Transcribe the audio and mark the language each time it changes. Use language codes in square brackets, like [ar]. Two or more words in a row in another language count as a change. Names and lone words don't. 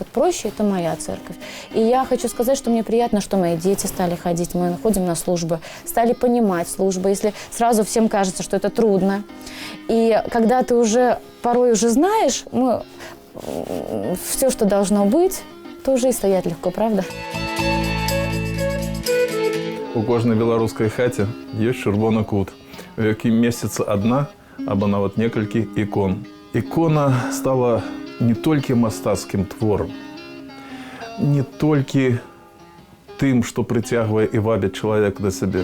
[ru] Вот Проще – это моя церковь. И я хочу сказать, что мне приятно, что мои дети стали ходить, мы ходим на службы, стали понимать службы. Если сразу всем кажется, что это трудно. И когда ты уже порой уже знаешь, все, что должно быть, то уже и стоять легко, правда? [be] У кожнай беларускай хаце ёсць чырвоны кут, у якім месціцца адна або нават некалькі ікон. Ікона стала не толькі мастацкім творам, не толькі тым, што прыцягвае і вабіць чалавека да сябе.